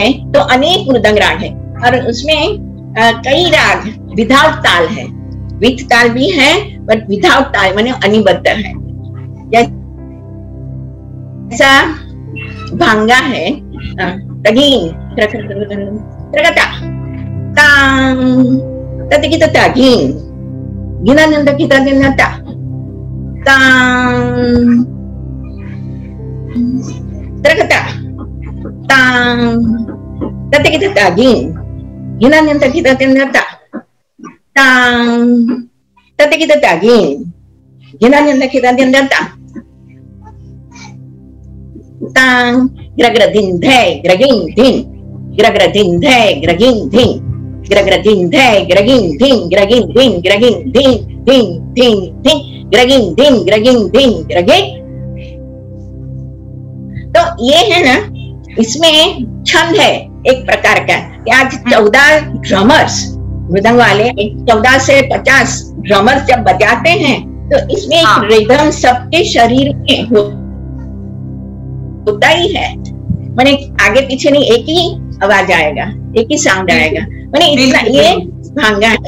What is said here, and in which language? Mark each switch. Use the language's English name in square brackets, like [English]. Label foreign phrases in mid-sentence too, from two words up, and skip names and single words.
[Hindi] तो अनेक मृदंग राग है, और उसमें कई राग विदाउट ताल है, विथ ताल भी है, [English] but without [Hindi] ताल माने अनिबद्ध है। जैसा भांगा है, तगीन त्रगता तां तते kita taging ginan yang kita nyata tang त्रगता तां tate kita taging ginan yang kita nyata tang tate kita taging ginan yang kita nyata tang gira-gira dindhe gira-ging ding gira-gira dindhe gira-ging ding gira-gira dindhe gira-ging ding gira-ging ding gira-ging ding ding ding ding gira-ging ding gira-ging ding gira-ging। तो ये है ना, इसमें छंद है एक प्रकार का कि आज 14 ड्रमर्स मृदंग वाले 14 से 50 ड्रमर्स जब बजाते हैं तो इसमें एक रिदम सबके शरीर में होता ही है, माने आगे पीछे नहीं, एक ही आवाज आएगा, एक ही साउंड आएगा, माने इतना ये भांगा है।